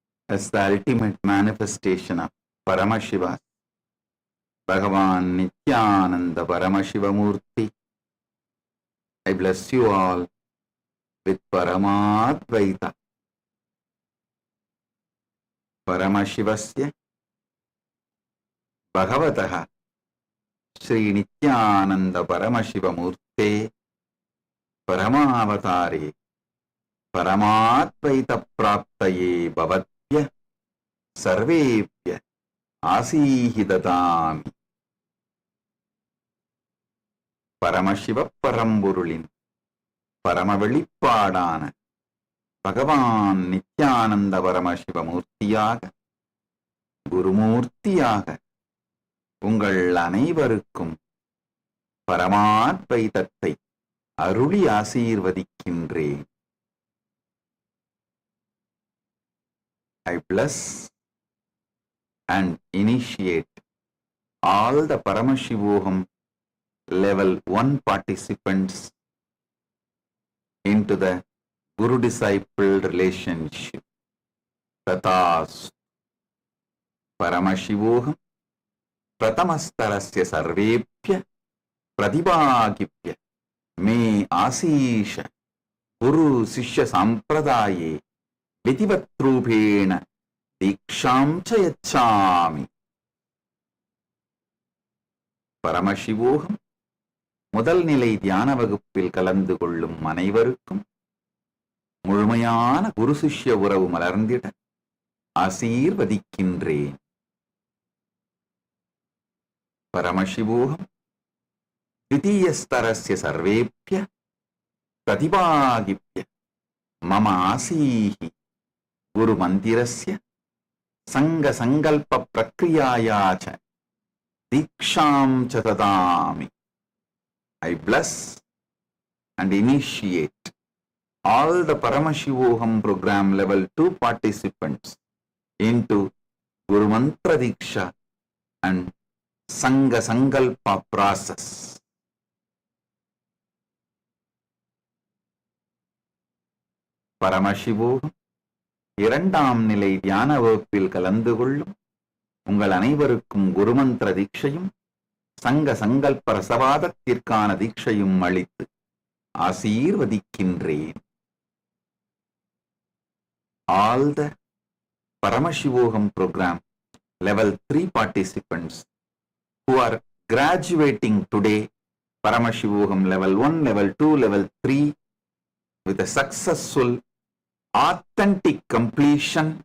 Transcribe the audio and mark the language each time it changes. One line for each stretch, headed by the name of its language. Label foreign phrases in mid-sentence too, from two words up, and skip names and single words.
English: as the ultimate manifestation of Paramashiva, Bhagavan Nithyananda Paramashiva Murti. I bless you all with Paramadvaita.
Sanskrit: परमशिवस्य भगवतः श्री नित्यानन्द परमशिव मूर्तेः परमावतारे परमाद्वैत प्राप्तये भवद्भ्यः सर्वेभ्यः आशिषं ददामि.
Tamil: பரமசிவ பரம்பொருளின் பரமவெளிப்பாடான பகவான் நித்யானந்த பரமசிவ மூர்த்தியாக குருமூர்த்தியாக உங்கள் அனைவருக்கும் பரமாத்வைதத்தை அருளி ஆசீர்வதிக்கின்றேன்.
English: I bless and initiate all the Paramashivoham level 1 participants into the Guru-disciple relationship.
Sanskrit: तथा परमशिवोहम् प्रथमस्तरस्य सर्वेभ्यः प्रतिभागिभ्यः मे आशिषा गुरु शिष्य सम्प्रदाये विधिवद्रूपेण दीक्षां यच्छामि.
Tamil: Paramashivoham முதல் நிலை தியான வகுப்பில் கலந்து கொள்ளும் அனைவருக்கும் முழுமையான குரு சிஷ்ய உறவு மலர்ந்திட ஆசீர்வதிக்கின்றேன்.
Sanskrit: பரமசிவோகம் द्वितीयस्तरस्य सर्वेभ्य प्रतिभागिभ्य मम आसीः गुरुमन्दिरस्य संघसङ्कल्पप्रक्रियाया च दीक्षां च ददामि.
English: I bless and initiate all the Paramashivoham program level 2 participants into Guru Mantra Diksha and Sangha Sankalpa process.
Tamil: Paramashivoham இரண்டாம் நிலை தியான வகுப்பில் கலந்து கொள்ளும் உங்கள் அனைவருக்கும் குருமந்திர தீட்சையும் சங்க சங்கல்ப ரசவாதத்திற்கான தீட்சையும் அளித்து ஆசீர்வதிக்கின்றேன்.
English: All the Paramashivoham program level 3 participants who are graduating today, Paramashivoham level 1, level 2, level 3 with a successful authentic completion,